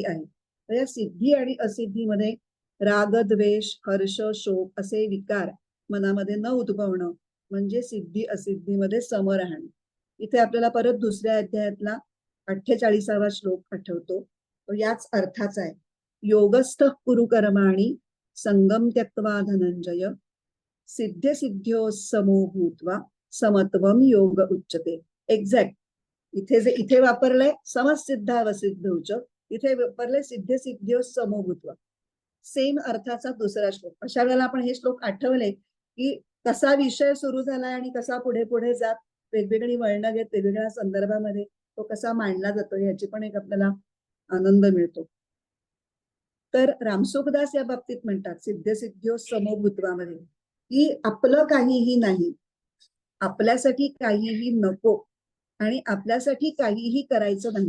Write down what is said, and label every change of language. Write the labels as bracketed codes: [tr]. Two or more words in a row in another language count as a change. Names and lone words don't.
[mr] तर या सिद्धी आणि असिद्धीमध्ये राग, द्वेष, हर्ष, शोक असे विकार मनामध्ये न उद्भवणं म्हणजे सिद्धी असिद्धीमध्ये सम राहणं. इथे आपल्याला परत दुसऱ्या अध्यायातला 48वा श्लोक आठवतो. तो याच अर्थाचा आहे. [sa] योगस्थ कुरु कर्माणि संगम त्यक्त्वा धनंजय सिद्ध सिद्ध्यो समो भूत्वा समत्वम योग उच्यते. [mr] एक्झॅक्ट इथे वापरलंय समसिद्धावसिद्धौच, इथे वापरलंय [sa] सिद्ध सिद्ध्यो समो भूत्वा. [mr] सेम अर्थाचा दुसरा श्लोक. अशा वेळेला आपण हे श्लोक आठवले की कसा विषय सुरू झालाय आणि कसा पुढे पुढे जात वेगवेगळी वळणं घेत वेगवेगळ्या संदर्भामध्ये तो कसा मांडला जातो याची पण एक आपल्याला आनंद मिळतो. तर रामसुखदास या बाबतीत म्हणतात [sa] सिद्ध सिद्ध्यो समभूत्वामध्ये [mr] की आपलं काहीही नाही, आपल्यासाठी काहीही नको आणि आपल्यासाठी काहीही करायचं नाही.